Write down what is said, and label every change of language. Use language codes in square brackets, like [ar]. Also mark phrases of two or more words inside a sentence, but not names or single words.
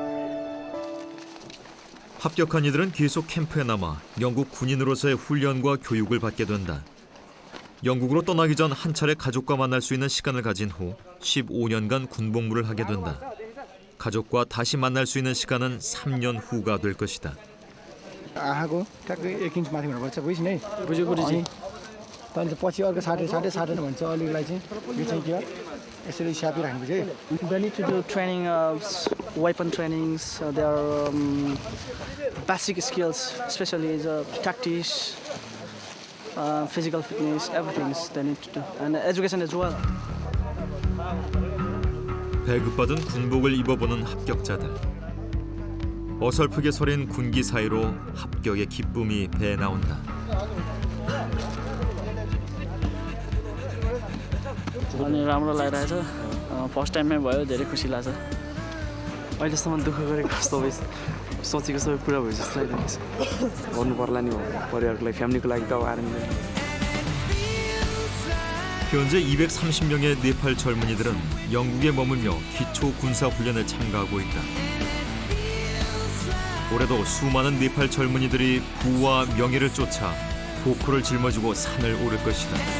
[ko] 합격한 이들은 계속 캠프에 남아 영국 군인으로서의 훈련과 교육을 받게 된다. 영국으로 떠나기 전 한 차례 가족과 만날 수 있는 시간을 가진 후 15년간 군복무를 하게 된다. 가족과 다시 만날 수 있는 시간은 3년 후가 될 것이다. [ne] आँखाको ठ्याक्कै 1 इन्च माथि हुनुपर्छ बुझ्नु है बुझ्यो गुरुजी तैँले पछि अर्को साटेन भन्छ अलिकलाई चाहिँ यो चाहिँ के हो यसरी छापिराख्नुपर्छ है [en] They need to do training weapon trainings their basic skills especially the tactics physical fitness everything they need to do and education as well. [ko] 배급받은 군복을 입어보는 합격자들. 어설프게 서린 군기 사이로 합격의 기쁨이 배에 나온다. [ne] अनि राम्रो लागिरहेछ [en] first timeमै [ne] भयो धेरै खुसी लाग्छ अहिलेसम्म दुःख गरेको सबै सोचेको सबै पुरा भयो जस्तो लागिरहेको छ गर्नु पर्ला नि परिवारको लागि फ्यामिलीको लागि त आर्मी [ko] 현재 230명의 네팔 젊은이들은 영국에 머물며 기초 군사 훈련에 참가하고 있다. 올해도 수많은 네팔 젊은이들이 부와 명예를 쫓아 보코를 짊어지고 산을 오를 것이다.